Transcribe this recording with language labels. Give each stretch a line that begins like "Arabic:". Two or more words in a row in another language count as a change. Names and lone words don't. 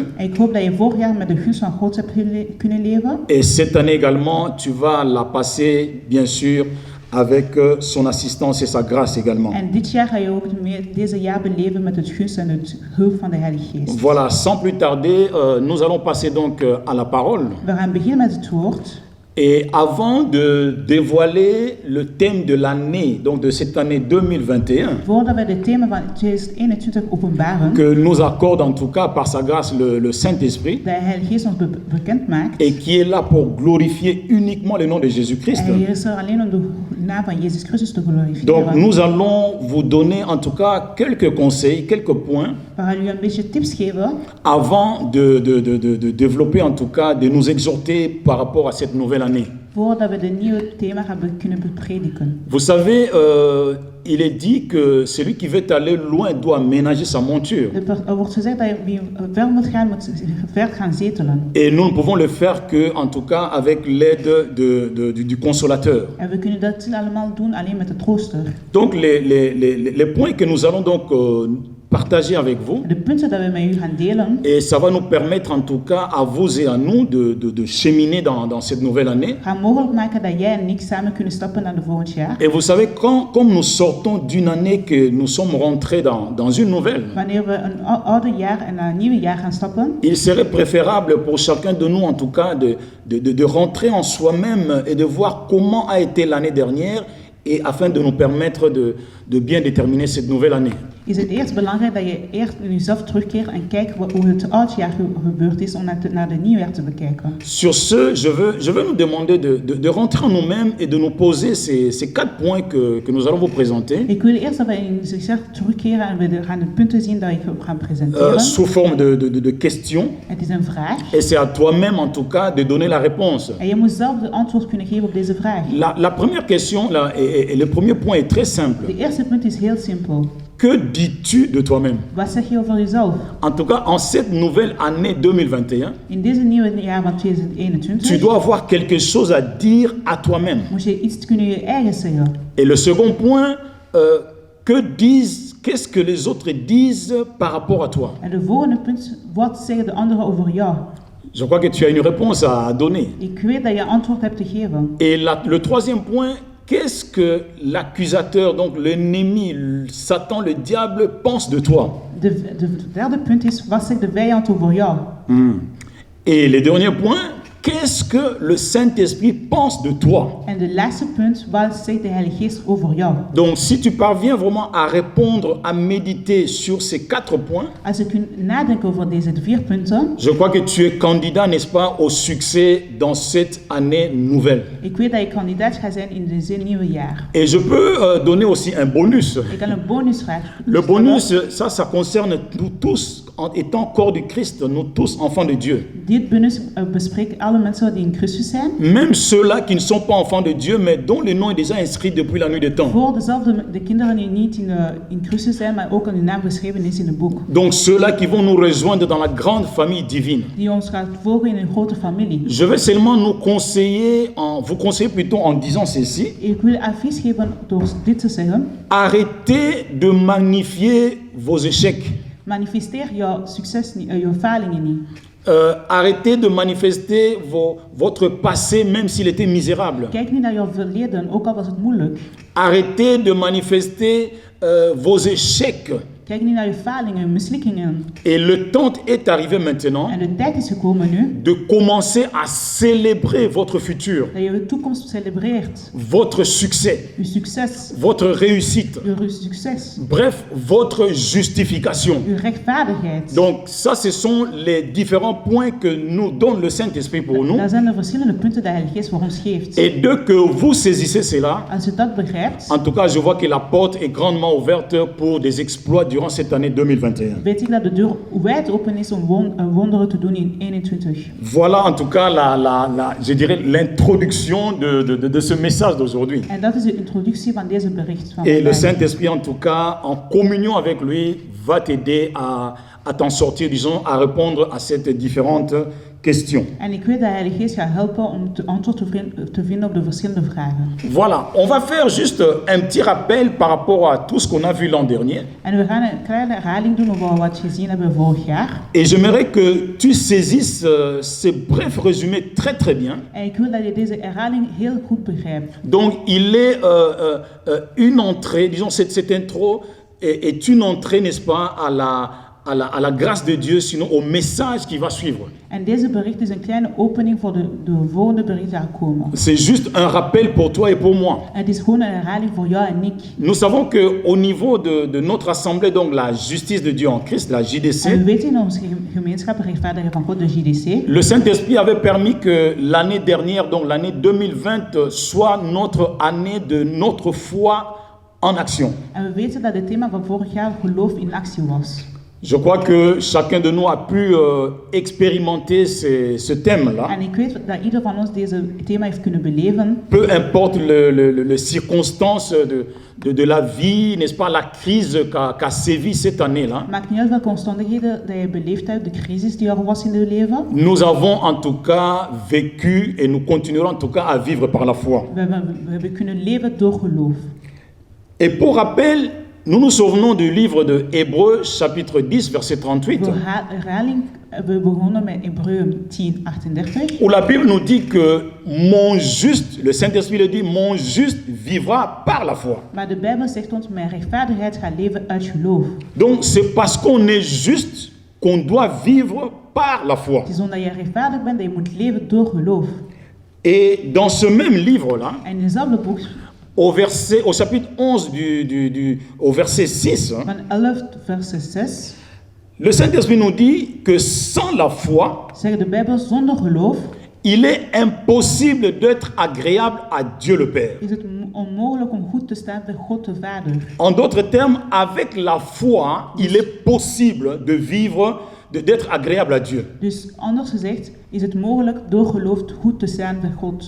Dutch: En ik hoop dat je vorig jaar met de gunst van God hebt kunnen leven.
French: Et cette année également, tu vas la passer, bien sûr, avec son assistance et sa grâce également.
Dutch: En dit jaar ga je ook deze jaar beleven met het gunst en het hulp van de Heilige Geest.
French: Voilà, sans plus tarder, nous allons passer donc à la parole.
Dutch: We gaan beginnen met het woord.
French: Et avant de dévoiler le thème de l'année, donc de cette année 2021,
Dutch: Voordat we het thema van 2021 openbaren,
French: que nous accorde en tout cas par sa grâce le Saint-Esprit,
Dutch: de Heilige Geest ons bekend maakt.
French: et qui est là pour glorifier uniquement le nom de Jésus-Christ.
Dutch: En hier is er alleen om de naam van Jezus Christus te
French: Donc
Dutch: glorifiëren.
French: nous allons vous donner en tout cas quelques conseils, quelques points,
Dutch: We gaan u een beetje tips geven,
French: avant de développer en tout cas, de nous exhorter par rapport à cette nouvelle année.
Dutch: voordat we de nieuwe thema gaan kunnen beprediken.
French: Vous savez, il est dit que celui qui veut aller loin doit ménager sa monture.
Dutch: Er wordt gezegd dat wie ver moet gaan, moet ver gaan zetelen.
French: Et nous ne pouvons le faire que, en tout cas, avec l'aide du consolateur.
Dutch: En we kunnen dat allemaal doen alleen met de trooster.
French: Donc, les points que nous allons donc partager avec vous,
Dutch: De punten dat we met u gaan delen,
French: et ça va nous permettre, en tout cas, à vous et à nous de cheminer dans cette nouvelle année.
Dutch: gaan mogelijk maken dat jij en ik samen kunnen stappen naar de volgend jaar.
French: Et vous savez, comme nous sortons d'une année que nous sommes rentrés dans une nouvelle,
Dutch: Wanneer we een oude jaar en naar een nieuwe jaar gaan stappen,
French: il serait préférable pour chacun de nous, en tout cas, de rentrer en soi-même et de voir comment a été l'année dernière, et afin de nous permettre de bien déterminer cette nouvelle année.
Dutch: is het eerst belangrijk dat je eerst in jezelf terugkeert en kijkt hoe het oud jaar gebeurd is om naar de nieuw jaar te bekijken.
French: Sur ce, je veux nous demander de rentrer en nous-mêmes et de nous poser ces 4 points que nous allons vous présenter,
Dutch: Ik wil eerst dat we in zichzelf terugkeren en we gaan de punten zien dat ik ga presenteren.
French: sous forme de questions.
Dutch: Het is een vraag
French: Et c'est à toi-même, en tout cas, de donner la réponse.
Dutch: en je moet zelf de antwoord kunnen geven op deze vraag.
French: La première question, là, et le premier point est très simple.
Dutch: De eerste punt is heel simpel.
French: Que dis-tu de toi-même?
Dutch: Wat zeg je over jezelf?
French: En tout cas, en cette nouvelle année 2021,
Dutch: In deze nieuwe jaar van
French: tu
Dutch: 2021
French: dois avoir quelque chose à dire à toi-même.
Dutch: moet je iets kunnen je eigen zeggen.
French: Et le second point, qu'est-ce que les autres disent par rapport à toi?
Dutch: En de volgende punt, wat zeggen de anderen over jou?
French: Je crois que tu as une réponse à donner.
Dutch: Ik weet dat je antwoord hebt te geven.
French: Et le troisième point, qu'est-ce que l'accusateur, donc l'ennemi, Satan, le diable, pense de toi?
Dutch: De derde punt is, wat zegt de vijand over jou?
French: Et le dernier point, qu'est-ce que le Saint-Esprit pense de toi?
Dutch: En de laatste punt, wat zegt de Heilige Geest over jou?
French: Donc, si tu parviens vraiment à répondre, à méditer sur ces 4 points,
Dutch: Als je kunt nadenken over deze 4 punten,
French: je crois que tu es candidat, n'est-ce pas, au succès dans cette année nouvelle.
Dutch: ik weet dat je kandidaat gaat zijn in dit nieuwe jaar.
French: Et je peux donner aussi un bonus.
Dutch: Ik kan een bonusvraag
French: Le
Dutch: stellen.
French: bonus, ça concerne nous tous, en étant corps du Christ, nous tous enfants de Dieu.
Dutch: Dit bonus bespreekt alle mensen die in Christus zijn.
French: Même ceux-là qui ne sont pas enfants de Dieu, mais dont le nom est déjà inscrit depuis la nuit des temps.
Dutch: Voor de kinderen die niet in Christus zijn, maar ook hun naam geschreven is in het boek.
French: Donc ceux-là qui vont nous rejoindre dans la grande famille divine.
Dutch: Die ons gaat volgen in een grote familie.
French: Je vais seulement vous conseiller plutôt en disant ceci.
Dutch: Ik wil advies geven door dit te zeggen.
French: Arrêtez de magnifier vos échecs.
Dutch: Manifesteer jouw succes niet, jouw falingen niet.
French: Arrêtez de manifester votre passé, même s'il était misérable.
Dutch: Kijk niet naar jouw verleden, ook al was het moeilijk.
French: Arrêtez de manifester vos échecs.
Dutch: Kijk niet naar je falingen, je mislukkingen.
French: Et le temps est arrivé maintenant
Dutch: En de tijd is gekomen nu
French: de commencer à célébrer votre futur,
Dutch: dat je je toekomst celebreert.
French: votre succès,
Dutch: Je succes,
French: votre réussite,
Dutch: je succes,
French: bref, votre justification.
Dutch: je rechtvaardigheid.
French: Donc ça, ce sont les différents points que nous donne le Saint-Esprit pour nous.
Dutch: Dat zijn de verschillende punten die de Heilige Geest voor ons geeft.
French: Et dès que vous saisissez cela,
Dutch: Als je dat begrijpt,
French: en tout cas, je vois que la porte est grandement ouverte pour des exploits durant cette année 2021.
Dutch: weet ik dat de deur wijd open is om wonderen te doen in 2021.
French: Voilà en tout cas, je dirais, l'introduction de ce message d'aujourd'hui.
Dutch: En dat is de introductie van deze bericht van
French: Et le
Dutch: vandaag.
French: Saint-Esprit, en tout cas, en communion avec lui, va t'aider à t'en sortir, disons, à répondre à ces différentes questions.
Dutch: En ik weet dat de Heilige Geest gaat helpen om antwoord te vinden op de verschillende vragen.
French: Voilà, on va faire juste un petit rappel par rapport à tout ce qu'on a vu l'an dernier.
Dutch: En we gaan een kleine herhaling doen over wat we gezien hebben vorig jaar.
French: Et j'aimerais que tu saisisses ces brefs résumés très très bien.
Dutch: En ik wil dat je deze herhaling heel goed begrijpt.
French: Donc il est une entrée, disons cette intro est une entrée, n'est-ce pas, à la grâce de Dieu, sinon au message qui va suivre.
Dutch: En deze bericht is een kleine opening voor de volgende bericht die gaat komen.
French: C'est juste un rappel pour toi et pour moi.
Dutch: Het is gewoon een herhaling voor jou en ik.
French: Nous savons qu'au niveau de notre assemblée, donc la justice de Dieu en Christ, la
Dutch: En we
French: JDC,
Dutch: weten in onze gemeenschap rechtvaardigen van God, de JDC.
French: le Saint-Esprit avait permis que l'année dernière, donc l'année 2020, soit notre année de notre foi en action.
Dutch: En we weten dat het thema van vorig jaar geloof in actie was.
French: Je crois que chacun de nous a pu expérimenter ce thème-là.
Dutch: En ik weet dat ieder van ons deze thema heeft kunnen beleven.
French: Peu importe les circonstances de la vie, n'est-ce pas, la crise qu'a sévi cette année-là.
Dutch: Maakt niet uit welke omstandigheden dat je beleefd hebt, de crisis die er was in je leven.
French: Nous avons en tout cas vécu et nous continuerons en tout cas à vivre par la foi.
Dutch: We hebben kunnen leven door geloof.
French: Et pour rappel, nous nous souvenons du livre de Hébreux, chapitre 10, verset 38,
Dutch: Voor herhaling hebben we begonnen met Hebreeën 10:38.
French: où la Bible nous dit que mon juste, le Saint-Esprit le dit, mon juste vivra par la foi.
Dutch: Maar de Bijbel zegt ons, mijn rechtvaardigheid gaat leven uit geloof.
French: Donc c'est parce qu'on est juste qu'on doit vivre par la foi.
Dutch: Het is omdat je rechtvaardig bent dat je moet leven door geloof.
French: Et dans ce même livre-là,
Dutch: En in dezelfde boek,
French: au chapitre 11, au verset 6,
Dutch: van 11 vers 6,
French: le Saint-Esprit nous dit que sans la foi,
Dutch: zegt de Bijbel, zonder geloof
French: il est impossible d'être agréable à Dieu le Père.
Dutch: is het onmogelijk om goed te staan bij God de Vader.
French: En d'autres termes, avec la foi, il est possible de vivre, d'être agréable à Dieu.
Dutch: Dus anders gezegd, is het mogelijk door geloof goed te staan bij God.